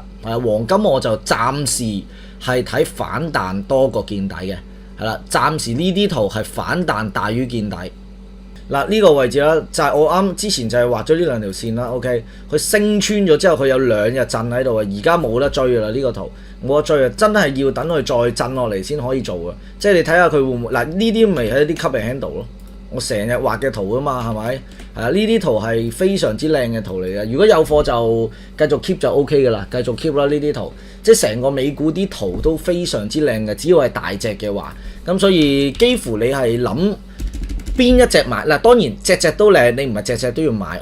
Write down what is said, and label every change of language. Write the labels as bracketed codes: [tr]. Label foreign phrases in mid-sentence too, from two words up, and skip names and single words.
[yue] 黃金我就暫時係睇反彈多過見底嘅，係啦，暫時呢啲圖係反彈大於見底。嗱，呢個位置啦，就係我啱之前就係畫咗呢兩條線啦 ，OK， 佢升穿咗之後，佢有2日震喺度啊，而家冇得追㗎啦，呢個圖冇得追啊，真係要等佢再震落嚟先可以做嘅，即係你睇下佢會唔會嗱，呢啲咪係一啲 [en] cup and handle [yue] 咯，我成日畫嘅圖啊嘛，係咪？係啊，呢啲圖係非常之靚嘅圖嚟嘅，如果有貨就繼續 keep 就 OK 㗎啦，繼續 keep 啦呢啲圖，即係成個美股啲圖都非常之靚嘅，只要係大隻嘅話，咁所以幾乎你係諗邊一隻買嗱？當然隻隻都靚，你唔係隻隻都要買。